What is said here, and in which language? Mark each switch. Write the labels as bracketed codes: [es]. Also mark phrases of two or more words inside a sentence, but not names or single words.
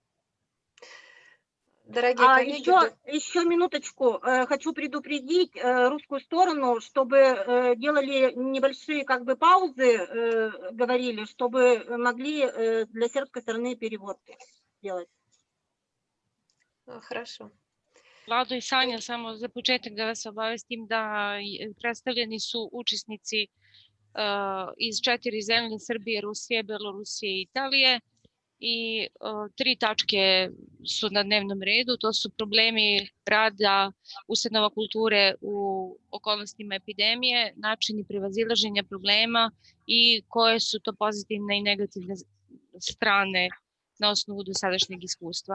[ru] Дорогие коллеги, еще минуточку. Хочу предупредить русскую сторону, чтобы делали небольшие паузы, говорили, чтобы могли для сербской стороны перевод делать. Хорошо. [sr] Vlado i Sanja, samo za početak da vas obavestim da predstavljeni su učesnici iz 4 zemlje: Srbije, Rusije, Belorusije i Italije, i 3 tačke su na dnevnom redu. To su problemi rada ustanova kulture u okolnostima epidemije, načini prevazilaženja problema i koje su to pozitivne i negativne strane na osnovu dosadašnjeg iskustva.